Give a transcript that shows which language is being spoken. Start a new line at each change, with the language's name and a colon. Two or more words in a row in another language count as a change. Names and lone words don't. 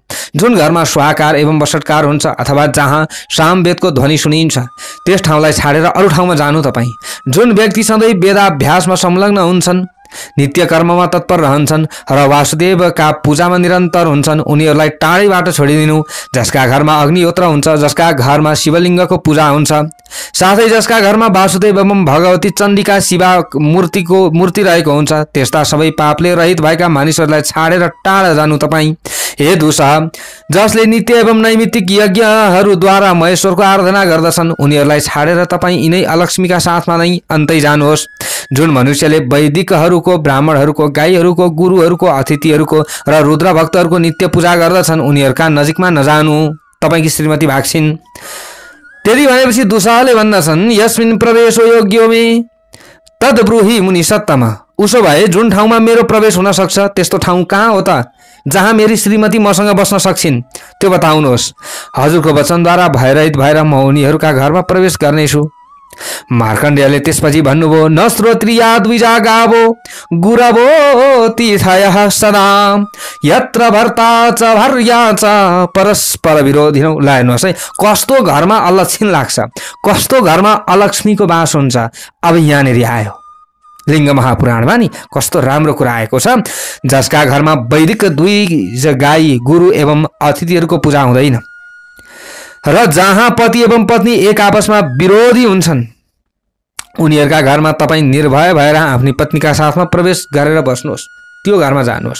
Nepali: जुन घरमा स्वाहाकार एवं वषट्कार हुन्छ अथवा जहाँ सामवेदको ध्वनि सुनिन्छ त्यस ठाउँलाई छाडेर अरू ठाउँमा जानु तपाईँ। जुन व्यक्ति सधैँ वेदाभ्यासमा संलग्न हुन्छन्, नित्य कर्ममा तत्पर रहन्छन् र वासुदेवका पूजामा निरन्तर हुन्छन्, उनीहरूलाई टाढैबाट छोडिदिनु। जसका घरमा अग्निहोत्र हुन्छ, जसका घरमा शिवलिङ्गको पूजा हुन्छ, साथै जसका घरमा वासुदेव एवं भगवती चण्डिका शिवा मूर्ति रहेको हुन्छ, त्यस्ता सबै पापले रहित भएका मानिसहरूलाई छाडेर टाढा जानु तपाईँ। हे दुसह, जसले नित्य एवं नैमित्तिक यज्ञहरूद्वारा महेश्वरको आराधना गर्दछन्, उनीहरूलाई छाडेर तपाईँ यिनै अलक्ष्मीका साथमा नै अन्तै जानुहोस्। जुन मनुष्यले वैदिकहरूको, ब्राह्मणहरूको, गाईहरूको, गुरुहरूको, अतिथिहरूको र रुद्र भक्तहरूको नित्य पूजा गर्दछन्, उनीहरूका नजिकमा नजानु, तपाईँकी श्रीमती भाग्छिन्। त्यति भनेपछि दुसहले भन्दछन्,
Sanskrit: यस्मिन् प्रवेशो योग्यो मे तद ब्रूहि मुनि सत्तम।
Nepali: उसो भए जुन ठाउँमा मेरो प्रवेश हुन सक्छ त्यस्तो ठाउँ कहाँ हो त, जहाँ मेरी श्रीमती मसँग बस्न सक्छिन्, त्यो बताउनुहोस्। हजुरको वचनद्वारा भयरहित भएर म उनीहरूका घरमा प्रवेश गर्नेछु। मार्कण्डेयले त्यसपछि भन्नुभयो,
Sanskrit: न श्रोत्रिया द्विजा गावो गुरवो तीर्थयः सदा यत्र भर्ता च भर्या च परस्पर विरोधिनौ।
Nepali: ल हेर्नुहोस् है, कस्तो घरमा अलक्षिण लाग्छ, कस्तो घरमा अलक्ष्मीको बास हुन्छ। अब यहाँनिर आयो लिङ्ग महापुराणमा नि कस्तो राम्रो कुरा आएको छ। जसका घरमा वैदिक दुई गाई, गुरु एवं अतिथिहरूको पूजा हुँदैन र जहाँ पति एवं पत्नी एक आपसमा विरोधी हुन्छन्, उनीहरूका घरमा तपाईँ निर्भय भएर आफ्नी पत्नीका साथमा प्रवेश गरेर बस्नुहोस्, त्यो घरमा जानुहोस्।